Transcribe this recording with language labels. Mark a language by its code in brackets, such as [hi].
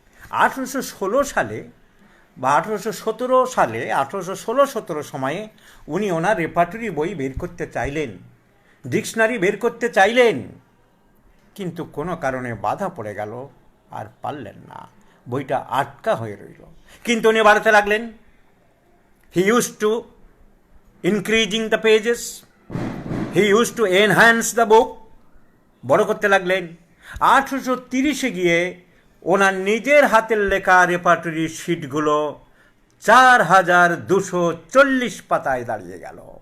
[bn] 1816 সালে বা 1817 সালে 1816-17 সময়ে উনি ওনার রেপার্টরি বই বের করতে চাইলেন, ডিকশনারি বের করতে চাইলেন, কিন্তু কোনো কারণে বাধা পড়ে গেল, আর পারলেন না, বইটা আটকা হয়ে রইল। কিন্তু উনি বাড়াতে লাগলেন। [en] He used to increasing the pages, he used to enhance the book, [bn] বড় করতে লাগলেন। 1830-এ গিয়ে ওনার নিজের হাতের লেখা রেপার্টরি শিটগুলো 4240 পাতায় দাঁড়িয়ে গেল।